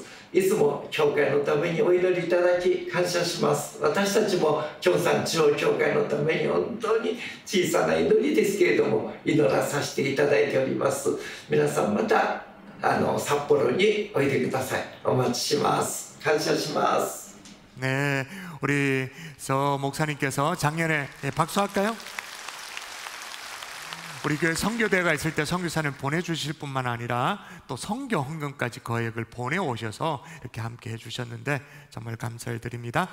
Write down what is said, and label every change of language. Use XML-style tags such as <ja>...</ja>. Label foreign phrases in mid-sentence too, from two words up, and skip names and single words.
<ja>いつも教会のためにお祈りいただき感謝します。私たちも京山中央教会のために本当に小さな祈りですけれども祈らさせていただいております。皆さんまた札幌においでください。お待ちします。感謝します。</ja> <ko>네, 우리 서 목사님께서 작년에 박수할까요? 우리 교회 선교대회가 있을 때 선교사님 보내주실 뿐만 아니라 또 선교 헌금까지 거액을 보내오셔서 이렇게 함께 해주셨는데 정말 감사를 드립니다.</ko>